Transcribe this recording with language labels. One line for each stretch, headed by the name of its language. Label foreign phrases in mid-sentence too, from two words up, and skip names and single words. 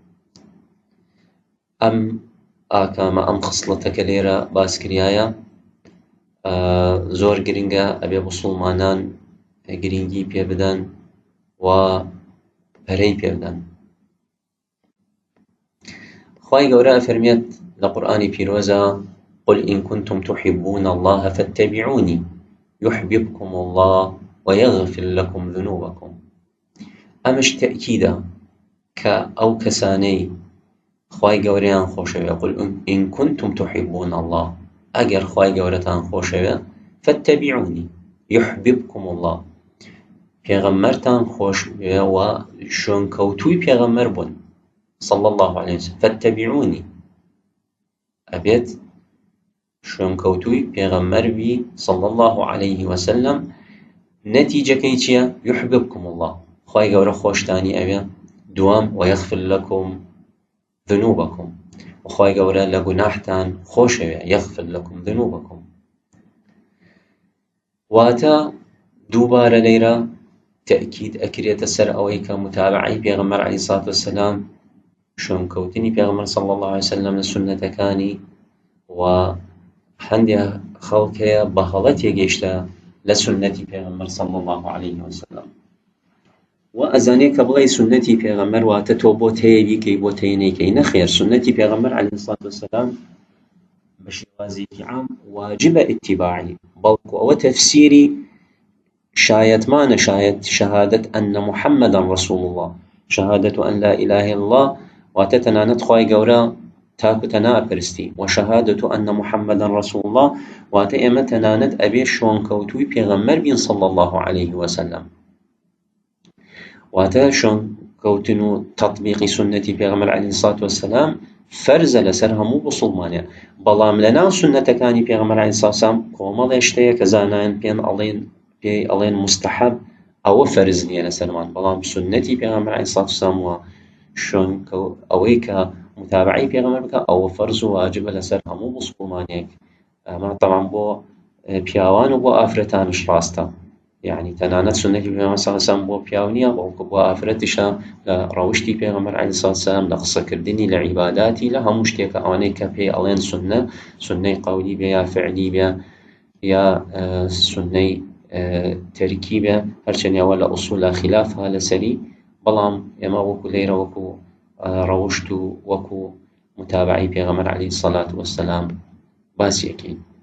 Central Kurdish: ئەم ئاکامە، ئەم خصلەتە کە لێرە باس کریایە زۆر گرنگە، ئەبێ موسڵمانان گرنگی پێ بدەن و پەرەی پێ بدەن. خوای گەورە فەرمێت لە قورئانی پیرۆزە
Arabic: قل إن كنتم تحبون الله فاتبعوني يحببكم الله ويغفر لكم ذنوبكم.
Central Kurdish: ئەمەش تەئکیدە کە ئەو کەسانەی خوای گەورەیان خۆشەوێ،
Arabic: قل إن كنتم تحبون الله،
Central Kurdish: ئەگەر خوای گەورەتان خۆشەوێ،
Arabic: فاتبعوني يحببكم الله،
Central Kurdish: پێغەمبەرتان خۆشەوێ و شوێنکەوتووی پێغەمبەر بوون
Arabic: صلی الله عليه وسلم،
Central Kurdish: فاتبعوني ئەبێت شوێنکەوتووی پێغەمبەر بی
Arabic: صلی الله عليه وسلم.
Central Kurdish: نەتیجەکەی چییە؟
Arabic: يحببكم الله،
Central Kurdish: خوای گەورە خۆشتانی ئەوێ.
Arabic: دوام ويغفر لكم ذنوبكم،
Central Kurdish: وخوای گەورە لە گوناحتان خۆشەوێ،
Arabic: يغفر لكم ذنوبكم.
Central Kurdish: واتە دووبارە لێرە تەئکید ئەکرێتە سەر ئەوەی کە متابعەی پێغەمبەر
Arabic: عەلەیه السەلات وەسسەلام،
Central Kurdish: شوێنکەوتنی پێغەمبەر
Arabic: صلی الله عليه وسلم
Central Kurdish: لە سنەتەکانی. و هەندێک خەڵک هەیە بە هەڵە تێگەیشتە لسنتي پیغمبر
Arabic: صلى الله عليه وسلم.
Central Kurdish: وأزانيك بڵێ سنتي پیغمبر واتە تۆ بۆ تێیەکەی بۆ تێنەکەی نەخێر. سنتي پیغمبر
Arabic: عليه الصلاة والسلام
Central Kurdish: بشێوازێکی عام واجبە اتباعی، بەڵکو ئەوە تەفسیری شایەتمانە،
Arabic: شهادة أن محمدا رسول الله، شهادة أن لا إله إلا الله
Central Kurdish: واتە تەنانەت خوای گەورە تاکو تەنها ئەپەرستی،
Arabic: وشهادة أن محمدا رسول الله
Central Kurdish: واتە ئێمە تەنانەت ئەبێ شۆنکەوتووی پێغەمبەر بین
Arabic: صلى الله عليه وسلم.
Central Kurdish: واتە شۆنکەوتن و تەطبیقی سنەتی پێغەمبەر
Arabic: عليه الصلاة والسلام
Central Kurdish: فەرزە لەسەر هەموو مسلمانێ. بەڵام لەناو سنەتەکانی پێغەمبەر
Arabic: عليه الصلاة والسلام
Central Kurdish: کۆمەڵێ شتەیە کە زانایان پێی ئەڵێن مستحب، ئەوە فەرز نییە لەسەرمان، بەڵام سنەتی پێغەمبەر
Arabic: عليه الصلاة والسلام
Central Kurdish: وە ئەوەی کە متابعی پێغەمبەر بکە ئەوە فەرز و واجبە لەسەر هەموو مسلمانێک. ئەمە طبعاً بۆ پیاوان و بۆ ئافرەتانش ڕاستە، یعنی تەنانەت سنەتی پێغەمبەر
Arabic: صلی الله علیه و سلم
Central Kurdish: بۆ پیاو نییە، بەڵکو بۆ ئافرەتیشە لە ڕەوشتی پێغەمبەر
Arabic: علیه الصلاة والسلام،
Central Kurdish: لە قسەکردنی، لە عیباداتی، لە هەموو شتێکە ئەوانەی کە پێی ئەڵێن سونە، سونەی قەولی بێ یا فعلی بێ یا سونەی تەرکی بێ، هەرچەندە ئەوە لە ئوسوڵە خلافە لەسەری، بەڵام ئێمە وەکو لێرە وەکو ڕەوشت و وەکو متابعی پێغەمبەر
Arabic: علیه الصلاة والسلام
Central Kurdish: باسیەکەین.